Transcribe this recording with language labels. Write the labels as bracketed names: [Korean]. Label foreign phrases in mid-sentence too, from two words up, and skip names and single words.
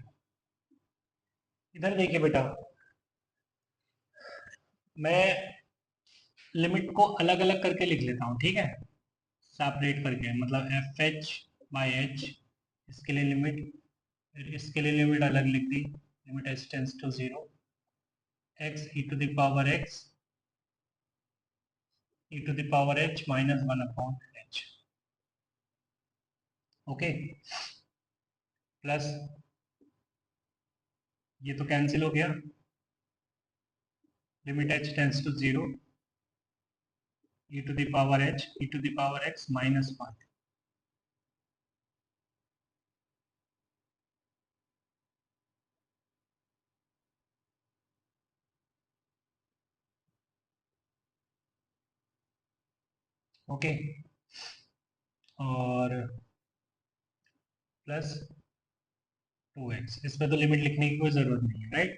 [Hindi] इधर देखिए बेटा, मैं लिमिट को अलग अलग करके लिख लेता हूँ, ठीक है, सेपरेट करके, मतलब [English] f h by h, [Hindi] इसके लिए लिमिट, फिर इसके लिए लिमिट अलग लिख दी, [English] limit h tends to 0, x e to the power x e to the power h minus 1 upon h, ओके, प्लस [Hindi] ये तो कैंसिल हो गया, [English] limit h tends to 0 e to the power h e to the power x minus 1, ओके, [Hindi] और प्लस 2x, इसमें तो लिमिट लिखने की कोई जरूरत नहीं है, [English] राइट।